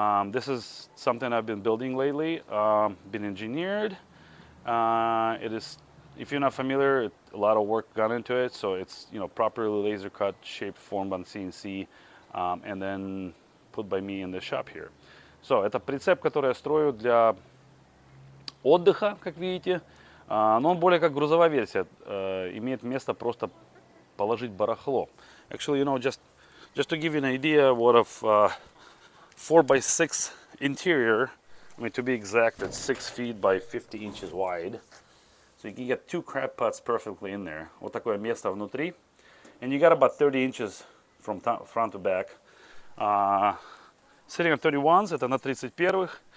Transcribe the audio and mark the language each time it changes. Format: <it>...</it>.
<en>This is something I've been building lately, been engineered. It is, if you're not familiar, a lot of work gone into it, so it's, you know, properly laser cut, shaped, formed on CNC, and then put by me in the shop here.</en> <ru>So, это прицеп, который я строю для отдыха, как видите, но он более как грузовая версия, имеет место просто положить барахло.</ru> <en>Actually, you know, just to give you an idea what of 4x6 interior, I mean, to be exact, it's 6 feet by 50 inches wide. So you can get 2 crab pots perfectly in there.</en> <ru>Вот такое место внутри.</ru> <en>And you got about 30 inches from front to back. Sitting on 31s,</en> <ru>это на 31-х.</ru>